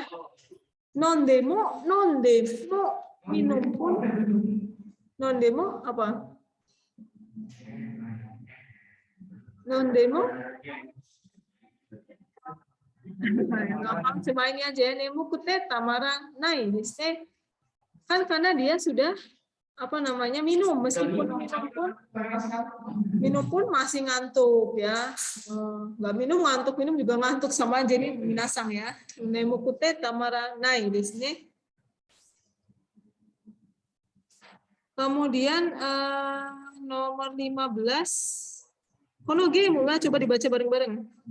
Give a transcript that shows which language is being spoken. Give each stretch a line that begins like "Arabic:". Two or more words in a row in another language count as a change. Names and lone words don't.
Indonesian: Non-demo minum pun. Non-demo apa? Non-demo gampang, cuma ini aja.
Japanese: Nemu kute tamara nai desu.
Indonesian: Kan karena dia sudah minum, meskipun minum pun masih ngantuk ya. Nggak minum ngantuk, minum juga ngantuk, sama aja nih minasang ya.
Japanese: Nemu kute tamara nai desu ne.
Indonesian: Kemudian nomor 15. Kono game mulai coba dibaca bareng-bareng.